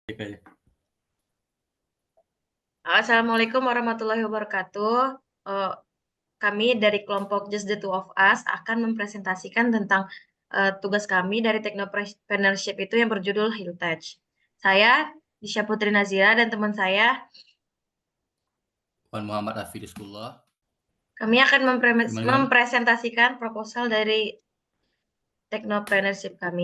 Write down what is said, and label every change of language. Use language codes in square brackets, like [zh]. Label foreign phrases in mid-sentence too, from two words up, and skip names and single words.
[ar] السلام عليكم ورحمة الله وبركاته. [id] Eh, Kami dari kelompok Just the Two of Us akan mempresentasikan tentang tugas kami dari Technopreneurship itu yang berjudul Hilltouch. Saya Disha Putri Nazira dan teman saya, Wan Muhammad Hafidhullah. kami akan mempresentasikan proposal dari Technopreneurship kami.